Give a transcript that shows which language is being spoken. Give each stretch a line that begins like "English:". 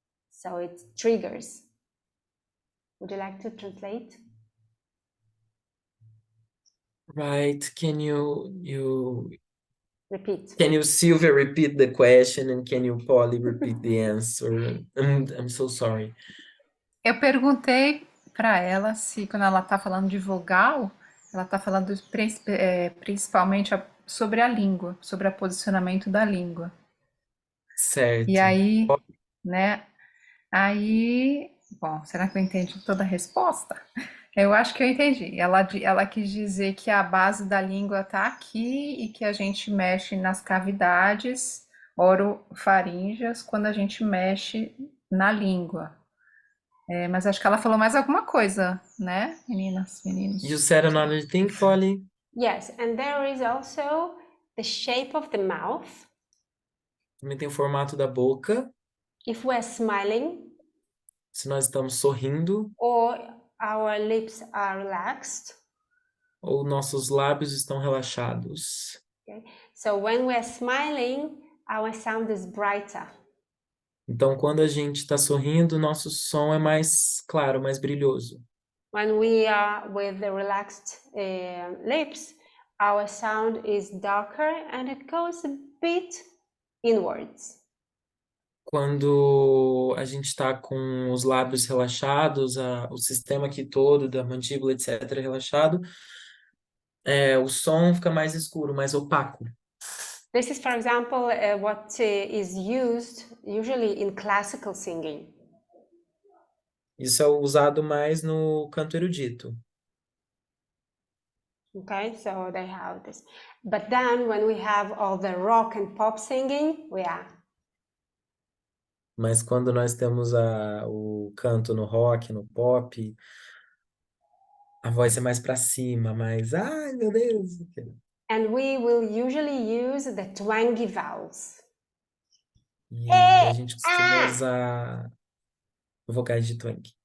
English: So it triggers. Would you like to translate? Right. Can you Repeat. Can you, Sylvia, repeat the question, and can you, Polly, repeat the answer? I'm so sorry.
Portuguese: Eu perguntei para ela se quando ela está falando de vogal, ela está falando principalmente sobre a língua, sobre o posicionamento da língua. Certo. E aí, né? Aí, bom, será que eu entendi toda a resposta? Eu acho que eu entendi. Ela quis dizer que a base da língua está aqui e que a gente mexe nas cavidades orofaríngeas quando a gente mexe na língua. Mas acho que ela falou mais alguma coisa, né, meninas, meninos?
English: You said another thing, Polly? Yes, and there is also the shape of the mouth.
Portuguese: Também tem o formato da boca.
English: If we're smiling.
Portuguese: Se nós estamos sorrindo.
English: Or our lips are relaxed.
Portuguese: Ou nossos lábios estão relaxados.
English: Okay. So when we're smiling, our sound is brighter.
Portuguese: Então, quando a gente está sorrindo, nosso som é mais claro, mais brilhoso.
English: When we are with the relaxed lips, our sound is darker and it goes a bit inwards.
Portuguese: Quando a gente está com os lábios relaxados, o sistema aqui todo, da mandíbula, etc., relaxado, o som fica mais escuro, mais opaco.
English: This is, for example, what is used usually in classical singing.
Portuguese: Isso é usado mais no canto erudito.
English: Okay, so they have this. But then when we have all the rock and pop singing,
Portuguese: Mas quando nós temos o canto no rock, no pop, a voz é mais para cima, mais, ai meu Deus.
English: And we will usually use the twangy vowels.
Portuguese: E a gente costuma usar vocais de twang.